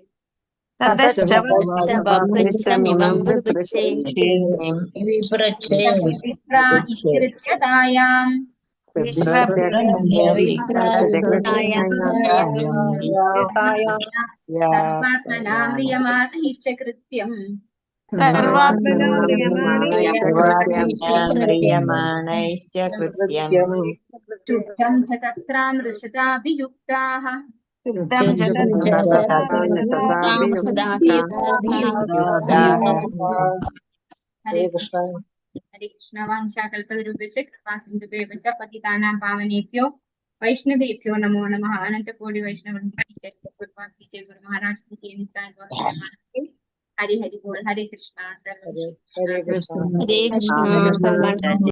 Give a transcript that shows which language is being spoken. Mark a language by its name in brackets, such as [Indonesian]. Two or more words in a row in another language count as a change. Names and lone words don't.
[Sanskrit] വിപ്രാ ഇതി കൃത്യതായാം സർവാത്മനാ മ്രിയമാണൈശ്ച കൃത്യം ശുദ്ധം ച തത്രാമൃതൃഷതാഭിയുക്താഃ. ഹരേ കൃഷ്ണ. ഹരേ കൃഷ്ണ. വാഞ്ചാകൽപതരുഭ്യശ്ച കൃപാസിന്ധുഭ്യോ ച പതിതാനാം പാവനേഭ്യോ വൈഷ്ണവേഭ്യോ നമോ നമഃ. അനന്തകോടി വൈഷ്ണവൃന്ദ ജയ ഗുരു മഹാരാജ് की जय. [Hindi] नित्यानंद हरि हरि बोल. [Sanskrit] हरे कृष्णा. हरे कृष्ण.